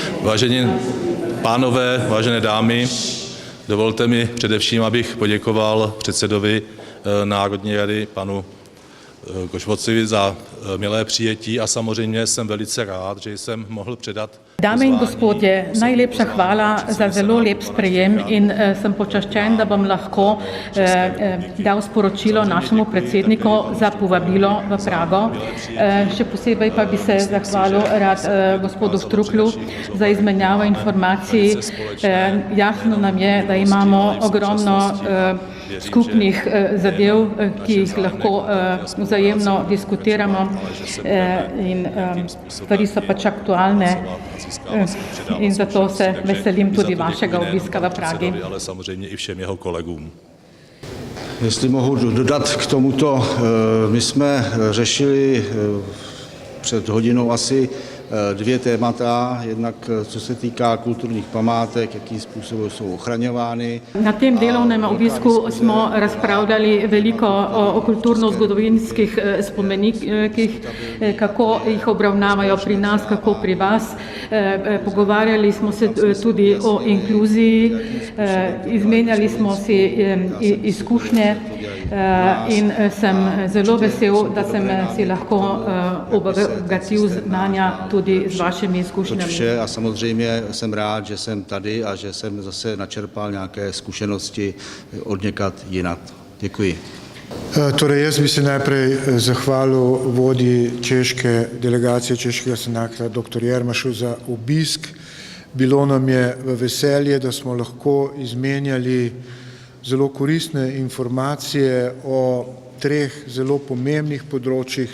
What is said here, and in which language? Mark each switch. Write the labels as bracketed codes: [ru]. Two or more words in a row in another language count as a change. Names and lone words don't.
[cs] Vážení pánové, vážené dámy, dovolte mi především, abych poděkoval předsedovi Národní rady panu Košvocovi za milé přijetí a samozřejmě jsem velice rád, že jsem mohl předat. [sl] Dame in gospodje, najlepša hvala za zelo lep sprejem in sem počaščen, da bom lahko dal sporočilo našemu predsedniku za povabilo v Prago. Še posebej pa bi se zahvalil rad gospodu Štruklju za izmenjavo informacij. Jasno nam je, da imamo ogromno skupnih zadev, ki jih lahko vzajemno diskutiramo in stvari so pač aktualne. In zato se veselim tudi vašega obiska v Pragi. [cs] Ale samozřejmě i všem jeho kolegům. Jestli mohu dodat k tomuto, my jsme řešili před hodinou asi dvě témata, jednak co se týká kulturních památek, jakým způsobem jsou ochraňovány. [sl] Na tem delovnem obisku smo razpravljali veliko o kulturno-zgodovinskih spomenikih, kako jih obravnavajo pri nas, kako pri vas. Pogovarjali smo se tudi o inkluziji, izmenjali smo si izkušnje in sem zelo vesel, da sem si lahko obogatil znanja tudi s vašimi izkušnjami. [cs] Vše a samozřejmě jsem rád, že jsem tady a že jsem zase načerpal nějaké zkušenosti odněkud jinak. Děkuji. [sl] Torej, jaz bi se najprej zahvalil vodji češke delegacije Češkega senata, dr. Jermašu, za obisk. Bilo nam je v veselje, da smo lahko izmenjali zelo koristne informacije o treh zelo pomembnih področjih.